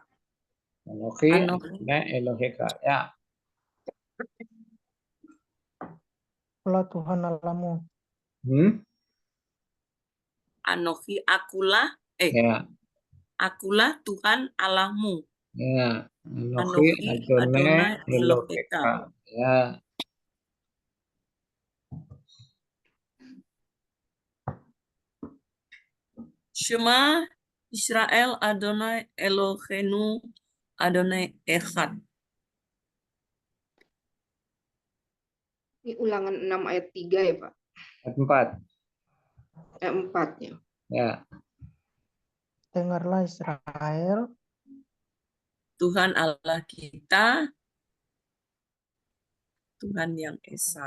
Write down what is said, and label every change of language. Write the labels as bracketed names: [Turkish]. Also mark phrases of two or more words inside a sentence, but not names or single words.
[Hebrew] Anochi Anochi. אדוני אלוהיך. [Indonesian] Ya. Akulah Tuhan Allahmu. Anochi akulah Ya. akulah Tuhan Allahmu. Ya. Anochi Anochi Adonai [Hebrew] אדוני אלוהיך. [Indonesian] Eloheka. Ya. [Hebrew] שמע ישראל אדוני אלוהינו אדוני אחד. [Indonesian] Ini ulangan 6 ayat 3 ya, Pak? Ayat 4. Ayat 4 ya. Ya. Dengarlah Israel, Tuhan Allah kita, Tuhan yang Esa.